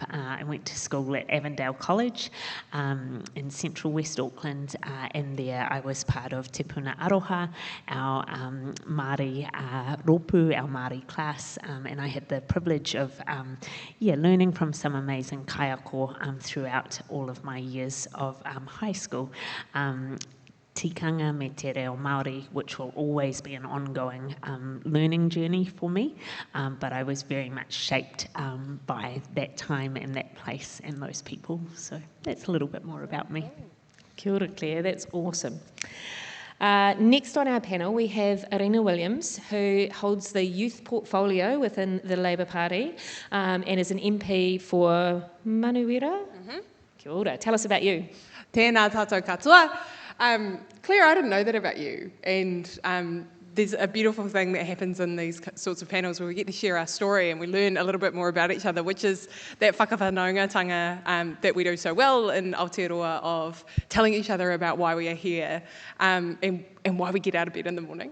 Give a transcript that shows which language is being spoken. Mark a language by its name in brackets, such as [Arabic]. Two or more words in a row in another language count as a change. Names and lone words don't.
[English] I went to school at Avondale College in central West Auckland, and there I was part of Te Puna Aroha, our [Māori] Māori ropu, [English] our Māori class, and I had the privilege of learning from some amazing kaiako throughout all of my years of high school. [Māori] Tikanga me te reo Māori, [English] which will always be an ongoing learning journey for me, but I was very much shaped by that time and that place and those people. So that's a little bit more about me. [Māori] Kia ora, [English] Claire, that's awesome. Next on our panel, we have Arena Williams, who holds the youth portfolio within the Labour Party and is an MP for Manuira. [Māori] Kia ora, [English] tell us about you. [Māori] Tēnā tātou katoa. [English] Claire, I didn't know that about you, and there's a beautiful thing that happens in these sorts of panels where we get to share our story and we learn a little bit more about each other, which is that whakawhanaungatanga that we do so well in Aotearoa of telling each other about why we are here and why we get out of bed in the morning.